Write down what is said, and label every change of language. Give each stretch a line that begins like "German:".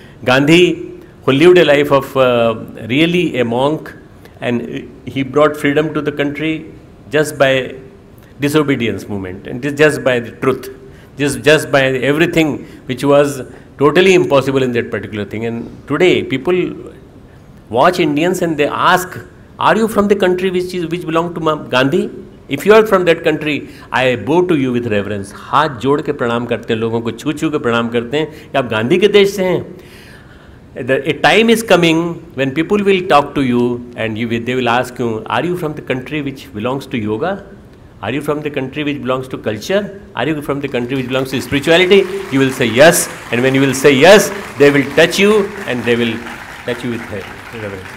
English: Gandhi, who lived a life of really a monk, and he brought freedom to the country just by disobedience movement, and just by the truth, just by everything which was totally impossible in that particular thing. And today people watch Indians and they ask, are you from the country which belong to Gandhi? If you are from that country, I bow to you with reverence.
Hindi: हाथ जोड़ के प्रणाम करते हैं, लोगों को छू छू के प्रणाम करते हैं कि आप गांधी के देश से हैं.
English: A time is coming when people will talk to you and they will ask you, are you from the country which belongs to yoga? Are you from the country which belongs to culture? Are you from the country which belongs to spirituality? You will say yes, and when you will say yes, they will touch you and they will touch you with reverence.